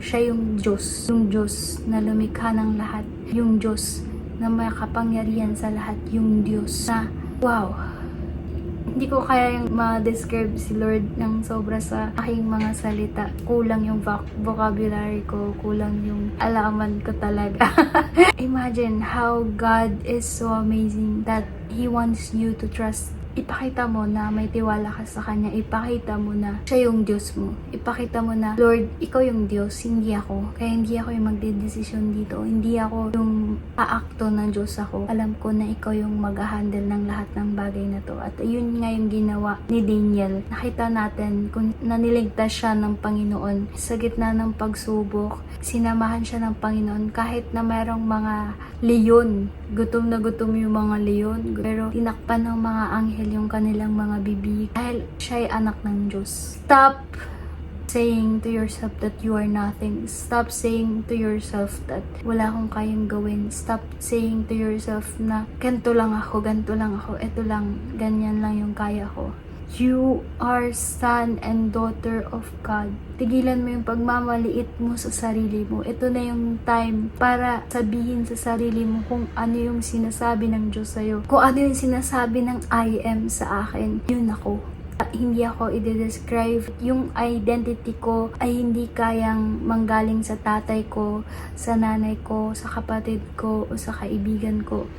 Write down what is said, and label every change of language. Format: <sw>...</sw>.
<tl>Siya yung Diyos na lumikha ng lahat, yung Diyos na may kapangyarihan sa lahat, yung Diyos na, wow, hindi ko kaya yung ma-describe si Lord ng sobra sa aking mga salita. Kulang yung vocabulary ko, kulang yung alaman ko talaga.</tl> <en>Imagine how God is so amazing that He wants you to trust</en> <tl>ipakita mo na may tiwala ka sa Kanya. Ipakita mo na siya yung Diyos mo. Ipakita mo na, Lord, ikaw yung Diyos, hindi ako. Kaya hindi ako yung magdedesisyon dito. Hindi ako yung aakto ng Diyos ako. Alam ko na ikaw yung mag-handle ng lahat ng bagay na to. At yun nga yung ginawa ni Daniel. Nakita natin kung naniligtas siya ng Panginoon sa gitna ng pagsubok. Sinamahan siya ng Panginoon kahit na mayroong mga leon. Gutom na gutom yung mga leon. Pero tinakpan ng mga anghel yung kanilang mga bibig dahil siya ay anak ng Diyos.</tl> <en>Stop saying to yourself that you are nothing. Stop saying to yourself that</en> <tl>wala akong kayang gawin.</tl> <en>Stop saying to yourself</en> <tl>na ganito lang ako, ito lang, ganyan lang yung kaya ko.</tl> <en>You are son and daughter of God.</en> <tl>Tigilan mo yung pagmamaliit mo sa sarili mo. Ito na yung time para sabihin sa sarili mo kung ano yung sinasabi ng Diyos sa'yo. Kung ano yung sinasabi ng I am sa akin, yun ako. Hindi ako i-describe. Yung identity ko ay hindi kayang manggaling sa tatay ko, sa nanay ko, sa kapatid ko, o sa kaibigan ko.</tl>